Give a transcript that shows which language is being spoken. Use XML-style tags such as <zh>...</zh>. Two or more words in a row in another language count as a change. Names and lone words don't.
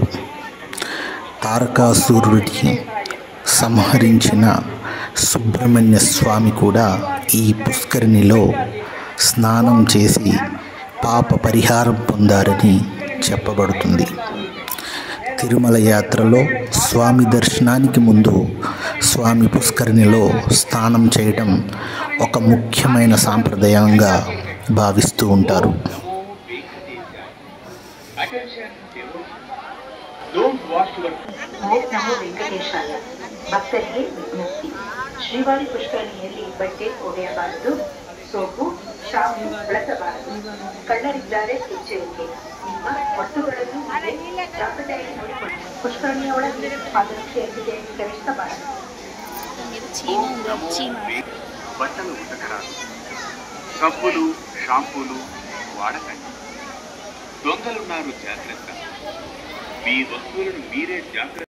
<te>తారకాసురుడిని సంహరించిన సుబ్రహ్మణ్య స్వామి కూడా ఈ పుష్కరిణిలో స్నానం చేసి పాప పరిహారం పొందారని చెప్పబడుతుంది. తిరుమల యాత్రలో స్వామి దర్శనానికి ముందు స్వామి పుష్కరిణిలో స్నానం చేయడం ఒక ముఖ్యమైన సాంప్రదాయంగా భావిస్తూ ఉంటారు.</te> <kn>ಓಂ ನಮೋ ವೆಂಕಟೇಶಾಯ. ಭಕ್ತರಿಗೆ ವಿಜ್ಞಪ್ತಿ: ಶ್ರೀವಾರಿ ಪುಷ್ಕರಣಿಯಲ್ಲಿ ಬಟ್ಟೆ ಒಗೆಯಬಾರದು, ಸೋಪು ಶಾಂಪು ಬಳಸಬಾರದು. ಕಳ್ಳರಿದ್ದಾರೆ ಎಚ್ಚರಿಕೆ. ನಿಮ್ಮ ವಸ್ತುಗಳನ್ನು ಜಾಗ್ರತೆಯಾಗಿ ನೋಡಿಕೊಳ್ಳಿ. ಪುಷ್ಕರಣಿಯ ಒಳಗೆ ಪಾದರಕ್ಷೆಯೊಂದಿಗೆ ಪ್ರವೇಶಿಸಬಾರದು.</kn> <te>బట్టలు ఉతకరాదు, సబ్బులు షాంపూలు వాడకండి. దొంగలున్నారు, జాగ్రత్త. మీ వస్తువులను మీరే జాగ్రత్త</te>